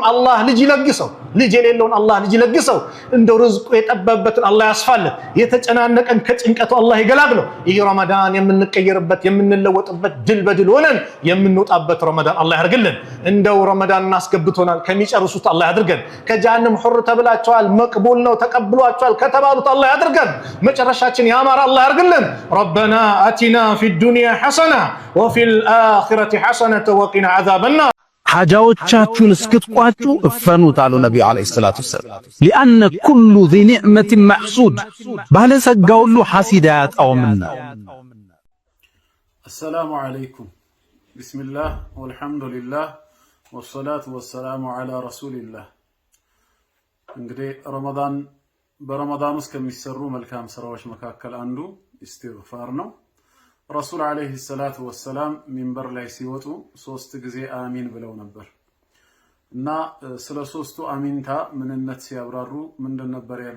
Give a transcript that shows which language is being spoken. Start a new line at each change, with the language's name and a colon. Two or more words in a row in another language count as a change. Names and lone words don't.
Amharic: አላህ ልጅ ይለግሰው። ልጅ የሌለውን አላህ ልጅ ይለግሰው። እንደው ርዝቁ የጠበበትን አላህ ያስፋልን። የተጨናነቀን ከጭንቀቱ አላህ ይገላግለው። ይህ ረመዳን የምንቀየርበት የምንለወጥበት ድል በድል ሆነን የምንወጣበት ረመዳን አላህ ያድርግልን። እንደው ረመዳን አስገብቶናል ከሚጨርሱት አላህ ያድርገን። ከጀሃነም ሁር ተብላችኋል መቅቡል ነው ተቀብሏችኋል ከተባሉት አላህ ያድርገን። መጨረሻችን ያማረ አላህ ያድርግልን።
Arabic: ربنا آتنا في الدنيا حسنة وفي الآخرة حسنة وقنا عذاب النار
Amharic: حاجاዎቻችሁን እስክትቋጩ እፈኑት አሉ ነብዩ
Arabic: عليه الصلاة والسلام لأن كل ذي نعمة محسود
Amharic: ባለጸጋ ሁሉ ሐሲድ አያጣውምና።
Arabic: السلام عليكم بسم الله والحمد لله والصلاة والسلام على رسول الله
Amharic: እንግዲህ በረመዳን ውስጥ ከሚሰሩ መልካም ስራዎች መካከል አንዱ ኢስቲግፋር ነው። ረሱል
Arabic: عليه الصلاة والسلام
Amharic: ሚንበር ላይ ሲወጡ 3 ጊዜ አሚን ብለው ነበር እና ስለ ሶስቱ አሚንታ ምንነት ሲያብራሩ ምንድን ነበር ያሉት?